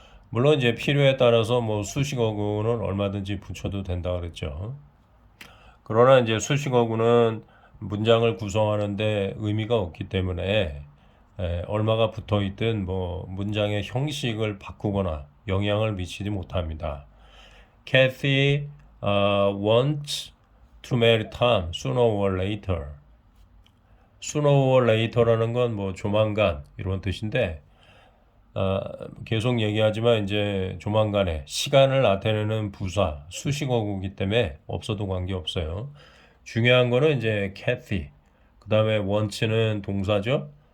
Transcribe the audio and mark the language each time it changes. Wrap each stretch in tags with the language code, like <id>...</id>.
<ko>물론 이제 필요에 따라서 뭐 수식어구는 얼마든지 붙여도 된다 그랬죠. 그러나 이제 수식어구는 문장을 구성하는데 의미가 없기 때문에 얼마가 붙어 있든 뭐 문장의 형식을 바꾸거나 영향을 미치지 못합니다.</ko> <en>Kathy wants to marry Tom sooner or later. sooner or later</en> <ko>라는 건 뭐 조만간 이런 뜻인데 계속 얘기하지만 이제 조만간에 시간을 나타내는 부사 수식어구이기 때문에 없어도 관계없어요. 중요한 거는 이제 Kathy 그 다음에 wants는 동사죠.</ko>